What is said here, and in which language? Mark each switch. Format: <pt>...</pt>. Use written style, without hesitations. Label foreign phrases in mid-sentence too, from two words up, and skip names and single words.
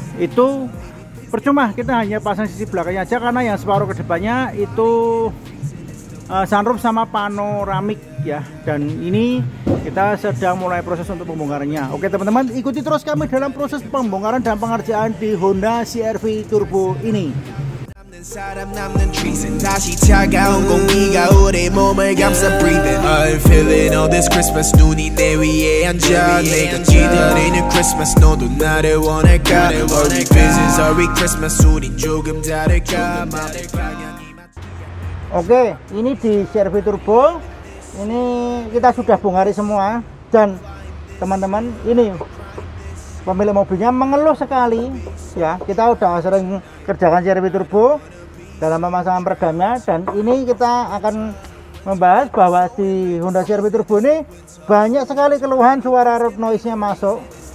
<id>Itu percuma, kita hanya pasang sisi belakangnya aja, karena yang separuh ke depannya itu sunroof sama panoramik ya. Dan ini kita sedang mulai proses untuk pembongkarannya. Oke teman-teman, ikuti terus kami dalam proses pembongkaran dan pengerjaan di Honda CR-V Turbo ini.</id> <ko>사람 남는 trees 다시 차가운 공기가 우리 몸을 감싸</ko> <en>breathing I'm feeling all this Christmas</en> <ko>눈이 내 위에 앉아 내가 기다리는 Christmas 너도 나를 원할까</ko> <en>Are we business are we Christmas</en> <ko>우린 조금 다를까</ko> <id>Oke, ini di CR-V Turbo ini kita sudah bongkari semua. Dan teman-teman, ini pemilik mobilnya mengeluh sekali ya. Kita udah sering kerjakan CR-V Turbo dalam pemasangan peredamnya, dan ini kita akan membahas bahwa di Honda CR-V Turbo ini banyak sekali keluhan suara</id> <en>road noise</en> <id>nya masuk.</id>